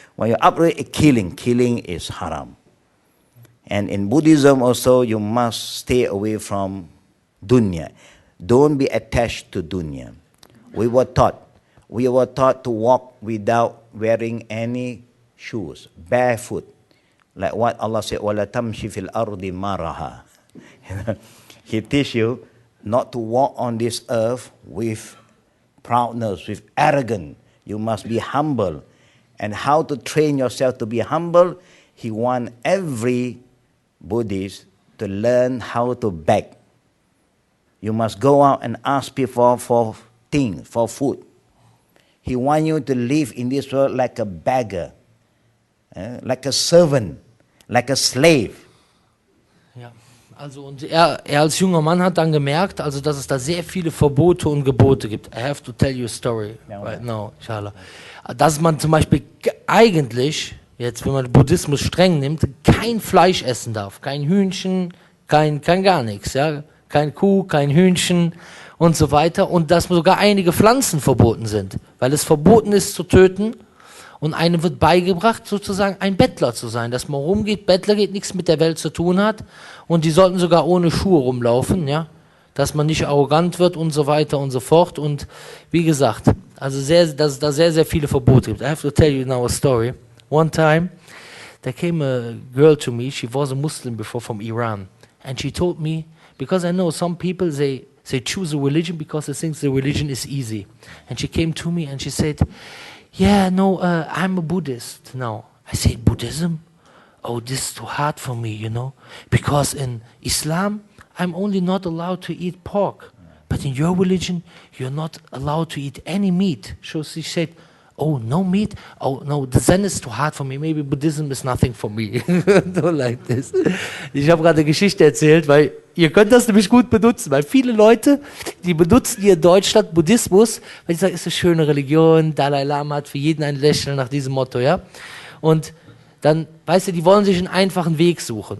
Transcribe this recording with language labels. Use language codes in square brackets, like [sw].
[en] When you uproot it, killing is haram. And in Buddhism also, you must stay away from dunya. Don't be attached to dunya. We were taught to walk without wearing any shoes, barefoot. Like what Allah said, [ar] وَلَا تَمْشِ فِي الْأَرْضِ مَرَهَا. [en] He teach you not to walk on this earth with proudness, with arrogance. You must be humble. And how to train yourself to be humble? He wants every Buddhist to learn how to beg. You must go out and ask people for things, for food. He wants you to live in this world like a beggar, like a servant, like a slave. [de] Ja, also und er als junger Mann hat dann gemerkt, also dass es da sehr viele Verbote und Gebote gibt. [en] I have to tell you a story right now, inshallah. [de] Dass man zum Beispiel eigentlich, jetzt wenn man Buddhismus streng nimmt, kein Fleisch essen darf, kein Hühnchen, kein gar nichts, ja, kein Kuh, kein Hühnchen und so weiter und dass sogar einige Pflanzen verboten sind, weil es verboten ist zu töten und einem wird beigebracht sozusagen ein Bettler zu sein, dass man rumgeht, Bettler geht, nichts mit der Welt zu tun hat und die sollten sogar ohne Schuhe rumlaufen, ja, dass man nicht arrogant wird und so weiter und so fort und wie gesagt, Also dass es da sehr, sehr viele Verbote gibt. [en] I have to tell you now a story. One time, there came a girl to me, she was a Muslim before from Iran. And she told me, because I know some people, they choose a religion because they think the religion is easy. And she came to me and she said, yeah, no, I'm a Buddhist now. I said, Buddhism? Oh, this is too hard for me, you know. Because in Islam, I'm only not allowed to eat pork. But in your religion, you're not allowed to eat any meat. So she said, oh, no meat? Oh, no, then it's too hard for me. Maybe Buddhism is nothing for me. Don't like this. [de] Ich habe gerade eine Geschichte erzählt, weil ihr könnt das nämlich gut benutzen. Weil viele Leute, die benutzen hier in Deutschland Buddhismus, weil sie sagen, ist eine schöne Religion, Dalai Lama hat für jeden ein Lächeln nach diesem Motto, ja. Und dann, weißt du, die wollen sich einen einfachen Weg suchen.